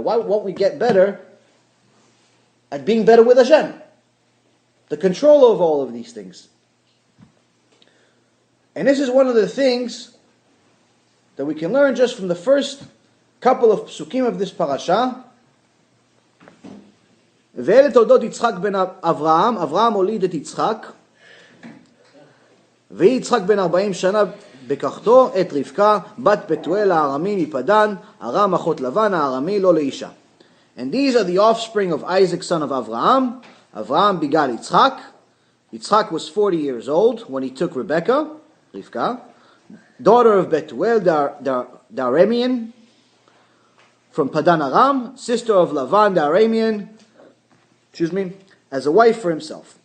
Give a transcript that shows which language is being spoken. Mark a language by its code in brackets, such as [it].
[en] Why won't we get better at being better with Hashem? The control of all of these things. And this is one of the things that we can learn just from the first couple of psukim of this parasha. [he] ואלה תולדות יצחק בן אברהם, אברהם הוליד את יצחק, ויהי יצחק בן 40 שנה בקחתו את רבקה, בת פתואל הארמי מפדן, ארם אחות לבן הארמי לא לאישה. [en] And these are the offspring of Isaac, son of Avraham. Avraham begot Yitzchak. Yitzchak was 40 years old when he took Rebekah, Rivka, daughter of Betuel the Aramean, from Padan Aram, sister of Lavan the Aramean, as a wife for himself.